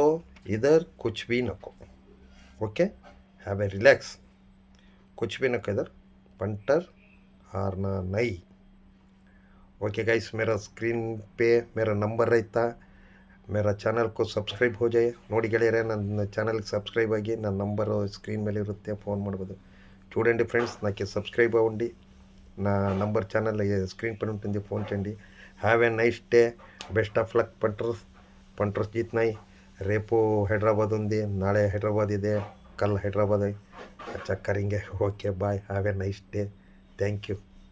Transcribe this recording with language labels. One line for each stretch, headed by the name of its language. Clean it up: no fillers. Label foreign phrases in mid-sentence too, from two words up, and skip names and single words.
Hindi: इधर कुछ भी नको, ओके,
English: have a relax,
Hindi: कुछ भी नको इधर, पंटर हारना नहीं। ओके गाइस, मेरा स्क्रीन पे मेरा नंबर रहता, मेरा चैनल को सब्सक्राइब हो जाए
Kannada: ನೋಡಿ ಗೆಳೆಯರೆ, ನನ್ನ ಚಾನಲ್ಗೆ ಸಬ್ಸ್ಕ್ರೈಬ್ ಆಗಿ, ನನ್ನ ನಂಬರು ಸ್ಕ್ರೀನ್ ಮೇಲೆ ಇರುತ್ತೆ, ಫೋನ್ ಮಾಡ್ಬೋದು
Telugu: చూడండి ఫ్రెండ్స్. నాకు సబ్స్క్రైబ్ అవ్వండి, నా నంబర్ ఛానల్ స్క్రీన్ పైన ఉంటుంది, ఫోన్ చేయండి.
English: Have a nice day, best of luck punters. Punters జీత్నాయి.
Telugu: రేపు హైదరాబాద్ ఉంది,
Kannada: ನಾಳೆ ಹೈದ್ರಾಬಾದ್ ಇದೆ,
Hindi: कल हैदराबाद अच्छा करेंगे.
English: Okay bye, Have a nice day, thank you.